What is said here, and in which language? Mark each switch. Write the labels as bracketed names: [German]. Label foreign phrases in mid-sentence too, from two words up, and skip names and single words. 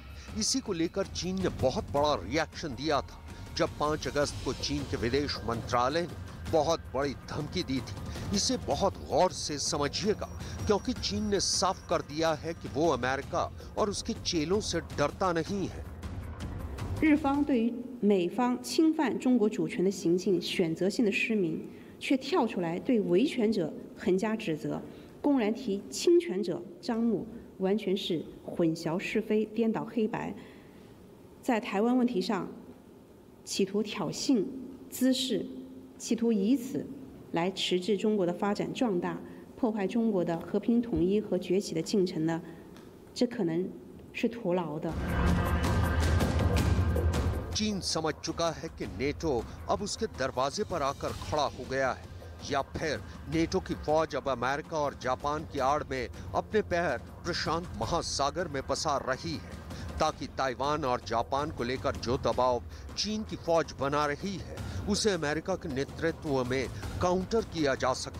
[Hindi] इसी को लेकर चीन ने बहुत बड़ा रिएक्शन दिया था जब 5 अगस्त को चीन के विदेश मंत्रालय ने बहुत बड़ी धमकी दी थी। इसे बहुत गौर से समझिएगा, क्योंकि चीन ने साफ कर दिया है कि वो अमेरिका और उसके चेलों से डरता नहीं है। [Chinese] 日方对于美方侵犯中国主权的行径选择性的失明，却跳出来对维权者横加指责，公然提侵权者张目，完全是混淆是非、颠倒黑白，在台湾问题上企图挑衅滋事，企图以此来迟滞中国的发展壮大，破坏中国的和平统一和崛起的进程呢？这可能是徒劳的。 [Hindi] चीन समझ चुका है कि नेटो अब उसके दरवाजे पर आकर खड़ा हो गया है, या फिर नेटो की फौज अब अमेरिका और जापान की आड़ में अपने पैर प्रशांत महासागर में पसार रही है, ताकि ताइवान और जापान को लेकर जो दबाव चीन की फौज बना रही है, उसे अमेरिका के नेतृत्व में काउंटर किया जा सके।